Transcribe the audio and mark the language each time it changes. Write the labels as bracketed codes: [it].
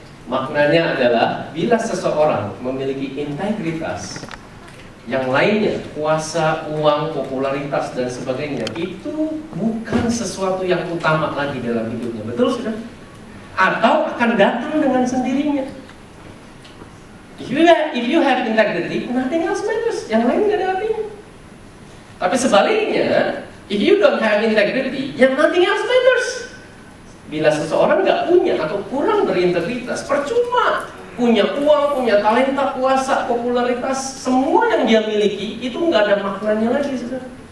[id] Maknanya adalah bila seseorang memiliki integritas, yang lainnya, kuasa, uang, popularitas dan sebagainya, itu bukan sesuatu yang utama lagi dalam hidupnya. Betul sudah? Atau akan datang dengan sendirinya. [en] If you have integrity, nothing else matters. [id] Yang lain nggak ada artinya. Tapi sebaliknya, [en] if you don't have integrity, [id] yang [en] nothing else matters. [id] Bila seseorang nggak punya atau kurang berintegritas, percuma punya uang, punya talenta, kuasa, popularitas, semua yang dia miliki itu nggak ada maknanya lagi, saudara.